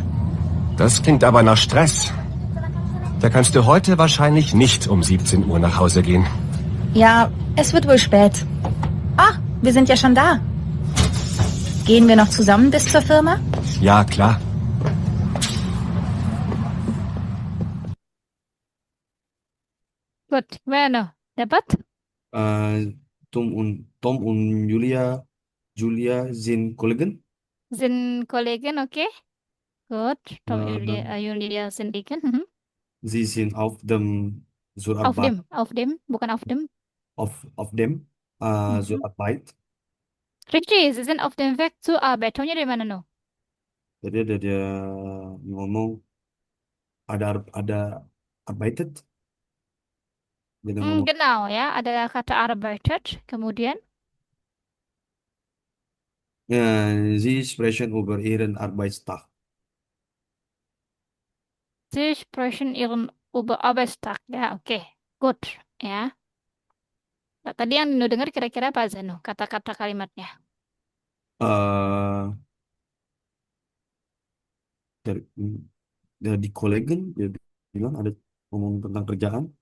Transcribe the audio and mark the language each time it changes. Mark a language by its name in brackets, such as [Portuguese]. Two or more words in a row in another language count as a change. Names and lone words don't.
[German] Das klingt aber nach Stress. Da kannst du heute wahrscheinlich nicht um 17 Uhr nach Hause gehen. Ja, es wird wohl spät. Ah, wir sind ja schon da. Gehen wir noch zusammen bis zur Firma? Ja, klar. Gut, [Indonesian] gimana? Dapat? [German] Äh, Tom und Julia sind Kollegen. Sind Kollegen, okay? Gut. Tom Äh, Julia sind Kollegen. Mhm. Sie sind auf dem Zuarbeit, Auf dem, bukan auf dem. auf dem Mhm. Zuarbeit. Richtig, sie sind auf dem Weg zur Arbeit. [Indonesian] Taunya dari mana no? Jadi ada dia ngomong ada arbeitet. Dia ngomong Genau, ya. Ada kata arbeitet. Kemudian, [German] Sie sprechen über Ihren Arbeitstag. sie sprechen ihren über Arbeitstag. [Indonesian] Ya, oke. Good, ya. Nah, tadi yang Nino dengar kira-kira apa, Zeno? Kata-kata kalimatnya. eh dari dari Kollegen dia bilang ada ngomong tentang kerjaan.